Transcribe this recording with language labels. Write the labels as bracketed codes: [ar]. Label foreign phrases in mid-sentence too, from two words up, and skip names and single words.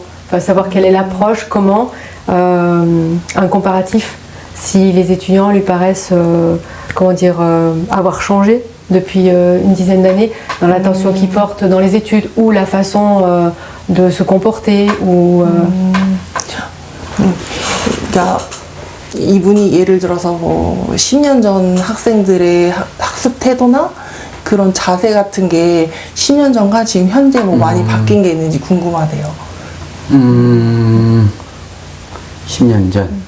[fr] Enfin savoir quelle est l'approche, comment un comparatif. Si les étudiants lui paraissent, avoir changé depuis une dizaine d'années dans l'attention qu'ils portent dans les études ou la façon de se comporter ou. [ko] 그러니까 이분이 예를 들어서 뭐 10년 전 학생들의 학습 태도나 그런 자세 같은 게 10년 전과 지금 현재 뭐 많이 바뀐 게 있는지 궁금하대요. 10년 전.